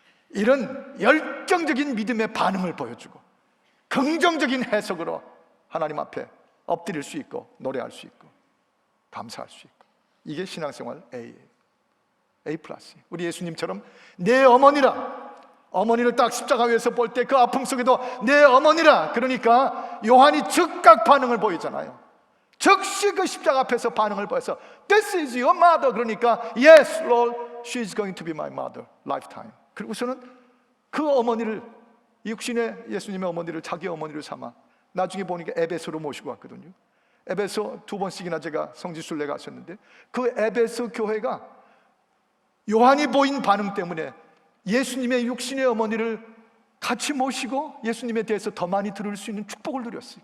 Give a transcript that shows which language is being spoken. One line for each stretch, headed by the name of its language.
Korean: 이런 열정적인 믿음의 반응을 보여주고 긍정적인 해석으로 하나님 앞에 엎드릴 수 있고 노래할 수 있고 감사할 수 있고, 이게 신앙생활 A예요. A+. 우리 예수님처럼 내 어머니를 딱 십자가 위에서 볼 때 그 아픔 속에도 내 어머니라, 그러니까 요한이 즉각 반응을 보이잖아요. 즉시 그 십자가 앞에서 반응을 보여서
English: This is your mother.
Korean: 그러니까
English: Yes, Lord, she is going to be my mother, lifetime.
Korean: 그리고서는 그 어머니를, 육신의 예수님의 어머니를 자기 어머니를 삼아 나중에 보니까 에베소로 모시고 왔거든요. 에베소 2번씩이나 제가 성지순례 갔었는데 그 에베소 교회가 요한이 보인 반응 때문에 예수님의 육신의 어머니를 같이 모시고 예수님에 대해서 더 많이 들을 수 있는 축복을 누렸어요.